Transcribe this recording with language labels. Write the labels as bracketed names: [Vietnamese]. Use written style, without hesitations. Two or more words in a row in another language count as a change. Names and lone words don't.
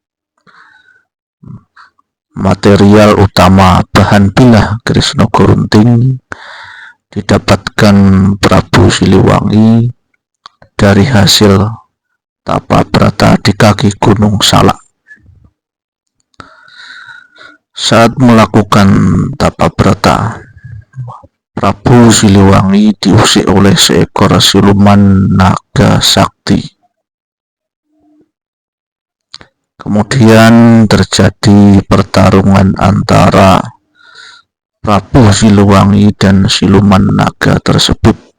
[Indonesian] Material utama bahan bilah keris Naga Runting didapatkan Prabu Siliwangi dari hasil tapa brata di kaki Gunung Salak. Saat melakukan tapa brata, Prabu Siliwangi diusik oleh seekor siluman naga sakti. Kemudian terjadi pertarungan antara Prabu Siliwangi dan siluman naga tersebut.